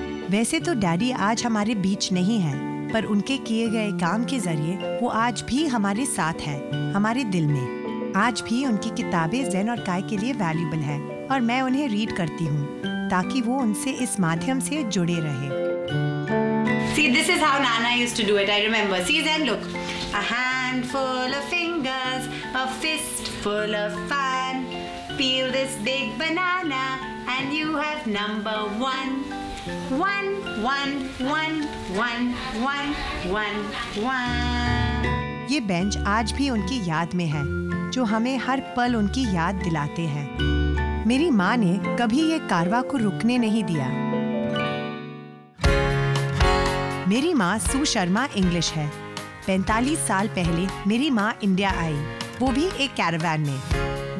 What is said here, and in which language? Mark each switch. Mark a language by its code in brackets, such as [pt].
[hi] वैसे तो डैडी आज हमारे बीच नहीं हैं, पर उनके किए गए काम के जरिए वो आज भी हमारे साथ हैं, हमारे दिल में। आज भी उनकी किताबें ज़ेन और काय के लिए वैल्यूबल है और मैं उन्हें रीड करती हूँ ताकि वो उनसे इस माध्यम से जुड़े रहे। [en] See, this is how Nana used to do it. I remember. See, Zen, look. A handful of fingers, a fistful of fun. Peel this big banana, and you have number one. One, one, one, one, one, one, one. [hi] ये bench आज भी उनकी याद में है, जो हमें हर पल उनकी याद दिलाते हैं। मेरी माँ ने कभी ये कारवां को रुकने नहीं दिया। मेरी माँ सू शर्मा इंग्लिश है। 45 साल पहले मेरी माँ इंडिया आई, वो भी एक कैरावान में।